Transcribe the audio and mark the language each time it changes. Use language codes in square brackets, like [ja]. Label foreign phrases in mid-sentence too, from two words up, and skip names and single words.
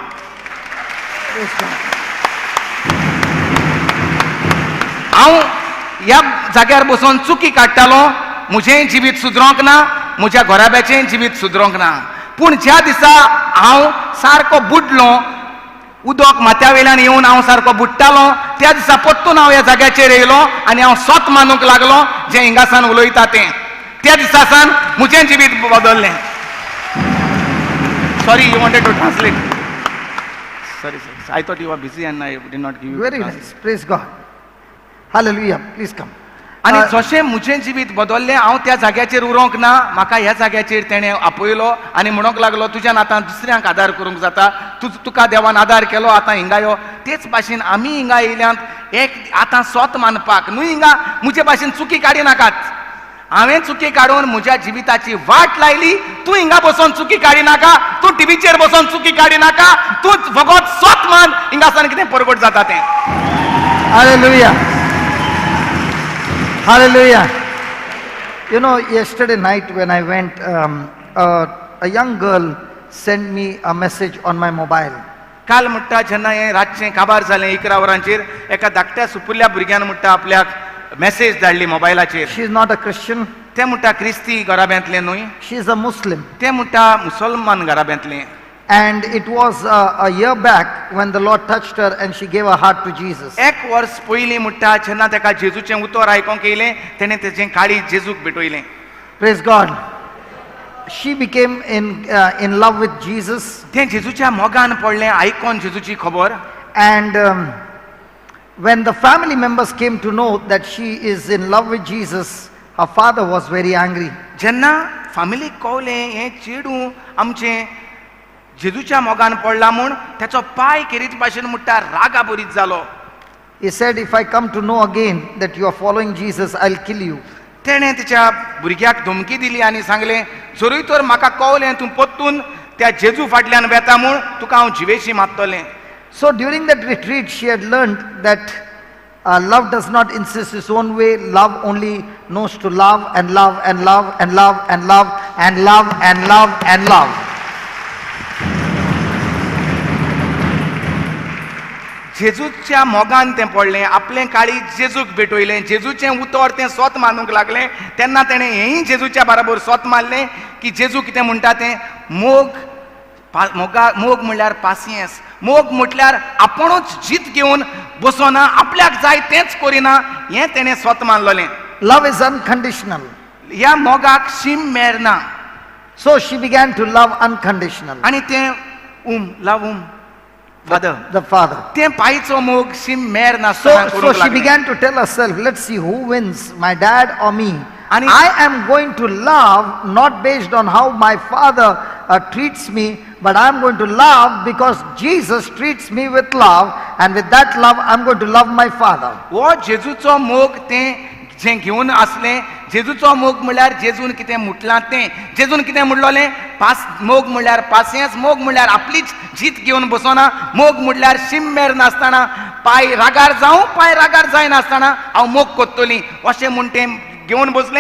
[kok] हांव ह्या जाग्यार बसून चुकी काडटालो, म्हजेंय जिवीत सुदरोंक ना, म्हज्या घोराब्याचेंय जिवीत सुदरोंक ना. पूण ज्या दिसा हांव सारको बुडलो, उदक माथ्या वयल्यान येवन हांव सारको बुडटालो, त्या दिसा परतून हांव ह्या जाग्याचेर येयलो आनी हांव स्वत मानूंक लागलो जें हिंगासान उलयता तें. त्या दिसा सावन म्हजें जिवीत बदललें. [en] Sorry, you wanted to translate. Sorry, sir. I thought you were busy and I did not give you. Very nice. Praise God. Hallelujah. Please come. [kok] आनी जशें म्हजें जिवीत बदललें, हांव त्या जाग्याचेर उरोंक ना, म्हाका ह्या जाग्याचेर तेणें आपयलो आनी म्हणोंक लागलो तुज्यान आतां दुसऱ्यांक आदार करूंक जाता, तुका देवान आदार केलो, आतां हिंगा यो. तेच भाशेन आमी हिंगा येयल्यांत एक आतां स्वत मानपाक न्हू हिंगा म्हजे भाशेन चुकी काडी नाकात. हांवें चुकी काडून म्हज्या जिविताची वाट लायली. तूं हिंगा बसोन चुकी काडी नाका, तूं टिवीचेर बसोन चुकी काडी नाका, तूं फकत स्वत मान हिंगासान कितें परगट जाता तें. [en] Hallelujah. Hallelujah. You know, yesterday night when I went, a young girl sent me a message on my mobile. [kok] काल म्हणटा जेन्ना हें रातचें काबार जालें 11 वरांचेर, एका धाकट्या सुपुल्ल्या भुरग्यान म्हणटा आपल्याक मेसेज धाडली मोबायलाचेर. [en] She is not a Christian. [kok] ते म्हणटा क्रिस्ती घराब्यांतलें न्हय, [en] She is a Muslim. [kok] ते म्हणटा मुसलमान घराब्यांतलें. [en] And it was a year back when the Lord touched her and she gave her heart to Jesus. [kok] एक वर्स पयलीं म्हणटा जेन्ना ताका जेजूचें उतर आयकोंक येयलें, तेणें तेचें काळी जेजूक भेटयलें. [en] Praise God. She became in love with Jesus. [kok] तें जेजूच्या मोगान पडलें आयकोन जेजूची खबर. [en] And when the family members came to know that she is in love with Jesus, her father was very angry. [kok] जेन्ना फामिलीक कळलें हें चेडूं आमचें जेजूच्या मोगान पडला म्हूण ताचो पाय केरीत भाशेन म्हणटा रागा बरीत जालो. [en] He said, if I come to know again that you are following Jesus, I'll kill you. [kok] तेणें तिच्या भुरग्याक धमकी दिली आनी सांगलें जरूय तर म्हाका कळलें तूं परतून त्या जेजू फाटल्यान वेता म्हूण तुका हांव जिवेशी मारतलें. [en] So during that retreat, she had learned that love does not insist its own way. Love only knows to love and love and love and love and love and love and love and love. [kok] जेजूच्या मोगान तें पडलें, आपलें काळी जेजूक भेटयलें, जेजूचें उतर तें स्वत मानूंक लागलें. तेन्ना तेणें हेंय जेजूच्या बरोबर स्वत मारलें की जेजू कितें म्हणटा तें मोग म्हणल्यार पासियेंस. मोग म्हटल्यार आपुणूच जीत घेवन बसोना, आपल्याक जाय तेंच करिना, हें तेणें स्वत मानलोलें. [en] Love is unconditional. [kok] ह्या मोगाक शीम मेरना. [en] So she began to love unconditional. [kok] आनी तें फादर [en] The father. [kok] तें पायचो मोग शीम मेर [en] So [kok] नासतना [en] she began to tell herself, let's see who wins, my dad or me. And I am going to love not based on how my father treats me, but I'm going to love because Jesus treats me with love, and with that love I'm going to love my father. [kok] हो जेजूचो मोग तें जें घेवन आसलें. जेजूचो मोग म्हळ्यार जेजून कितें म्हटलां तें. जेजून कितें म्हणलोलें? मोग म्हळ्यार पासियेंस, मोग म्हळ्यार आपलीच जीत घेवन बसोना, मोग म्हळ्यार शिममेर नासतना, पाय रागार जावं पाय रागार जायनासतना हांव मोग कोत्तोली अशें म्हूण तें घेवन बसलें.